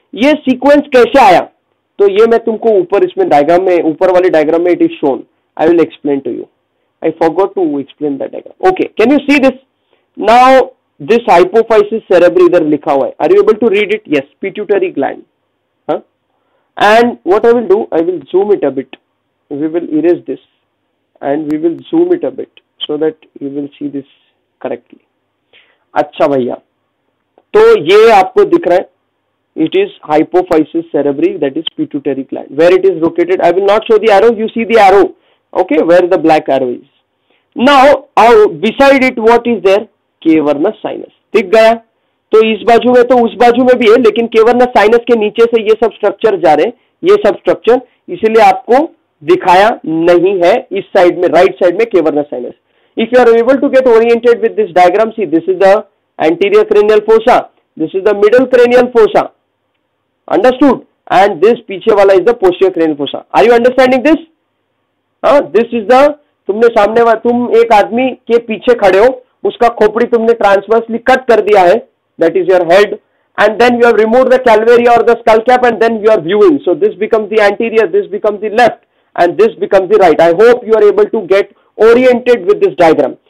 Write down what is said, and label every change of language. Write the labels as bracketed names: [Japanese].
[Hindi] ये सीक्वेंस कैसे आया, तो ये मैं तुमको ऊपर इसमें डायग्राम में, ऊपर वाले डायग्राम में [English] It is shown. I will explain to you. I forgot to explain that diagram. Okay, can you see this now? This hypophysis cerebri [Hindi] इधर लिखा हुआ है. [English] Are you able to read it? Yes, pituitary gland. And what I will do, I will zoom it a bit. We will erase this and we will zoom it a bit so that you will see this correctly. [Hindi] अच्छा भैया, तो ये आपको दिख रहा है, [English] it is hypophysis cerebri, that is pituitary gland. Where it is located, I will not show the arrow, you see the arrow, okay, where the black arrow is. Now, beside it what is there? Cavernous sinus. [Hindi] दिख गया? तो इस बाजू में तो उस बाजू में भी है, लेकिन केवर्नस साइनस के नीचे से ये सब स्ट्रक्चर जा रहे हैं, ये सब स्ट्रक्चर, इसीलिए आपको दिखाया नहीं है इस साइड में, राइट साइड में cavernous sinus. [English] If you are able to get oriented with this diagram, see this is the anterior cranial fossa, this is the middle cranial fossa, understood, and this पीछे वाला is the posterior cranial fossa. Are you understanding this? This is the, [Hindi] तुमने सामने, तुम एक आदमी के पीछे खड़े हो, उसका खोपड़ी तुमने ट्रांसवर्सली कट कर दिया है, [English] that is your head, and then you have removed the calvaria or the skull cap, and then you are viewing. So this becomes the anterior, this becomes the left, and this becomes the right. I hope you are able to get oriented with this diagram.